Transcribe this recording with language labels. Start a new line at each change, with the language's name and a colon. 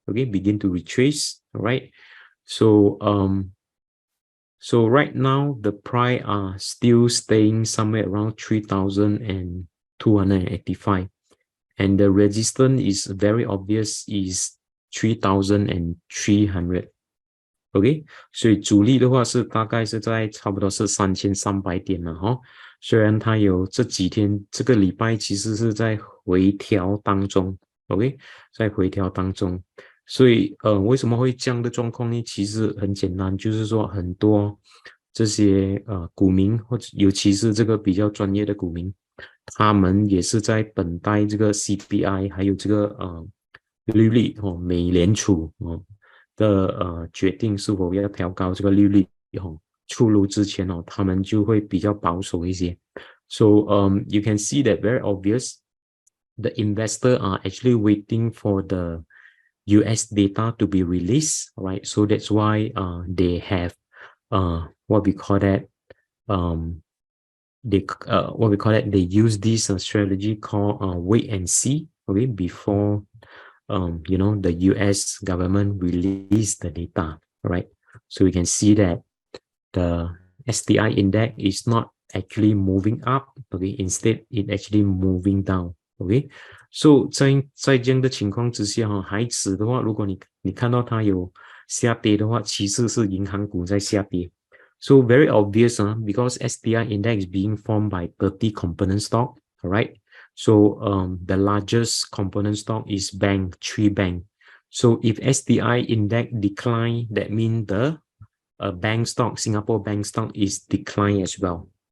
English: Okay, begin to retrace. All right. So so right now the price are still staying somewhere around 3,285, and the resistance is very obvious, is 3,300.
Chinese: OK， 所以主力的话是大概是在差不多是3300点了哈。虽然它有这几天这个礼拜其实是在回调当中 ，OK， 在回调当中。所以为什么会这样的状况呢？其实很简单，就是说很多这些股民，或者尤其是这个比较专业的股民，他们也是在等待这个 CPI 还有这个利率美联储的决定是否要调高这个利率出炉之前他们就会比较保守一些。
English: So you can see that very obvious, the investor are actually waiting for the US data to be released, right? So that's why they have what we call that they use this strategy called wait and see, okay, before you know, the US government release the data, right? So we can see that the SDI index is not actually moving up, okay, instead it actually moving down, okay.
Chinese: So 在这样的情况之下海指的话，如果你看到它有下跌的话，其实是银行股在下跌。
English: So very obvious because SDI index is being formed by 30 component stock, all right? So the largest component stock is bank, 3 bank. So if SDI index decline, that means the bank stock, Singapore bank stock is decline as well.